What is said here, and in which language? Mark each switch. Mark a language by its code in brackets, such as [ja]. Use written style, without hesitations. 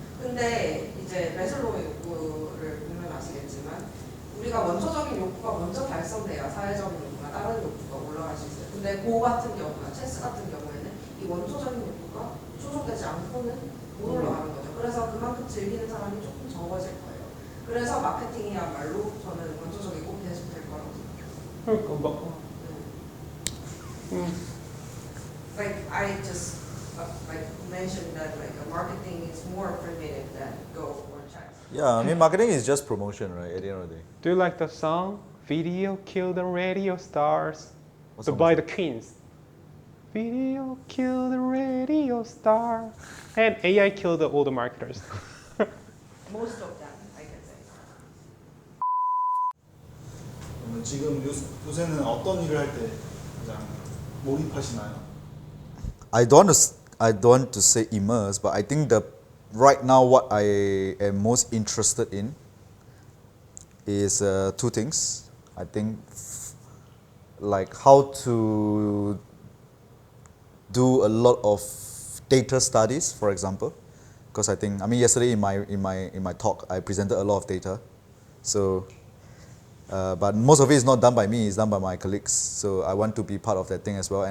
[ko] 근데 이제 매슬로우의 욕구를 보면 아시겠지만 우리가 원초적인 욕구가 먼저 달성돼야 사회적인 욕구나 다른 욕구가 올라갈 수 있어요. 근데 고 같은 경우나 체스 같은 경우에는 이 원초적인 욕구가 충족되지 않고는 못 올라가는 거죠. 그래서 그만큼 즐기는 사람이 조금 적어질 거예요. 그래서 마케팅이야말로 저는 원초적이고 계속될 거라고 생각해요. 그러니까 [en] Like I just like mentioned that like marketing is more primitive than Go or chess. Yeah, I mean, marketing is just promotion, right? At the end of the day. Do you like the song Video Kill the Radio Stars What the song by is the Queens? Video kill the radio star and AI kill all the marketers. Most of them, I can say. [ko] 그러면 지금 요새는 어떤 일을 할 때 가장 몰입하시나요? [en] I don't want to say immerse, but I think right now what I am most interested in is two things. I think like how to do a lot of data studies, for example, because I mean yesterday in my talk I presented a lot of data, so but most of it is not done by me, it's done by my colleagues, so I want to be part of that thing as well.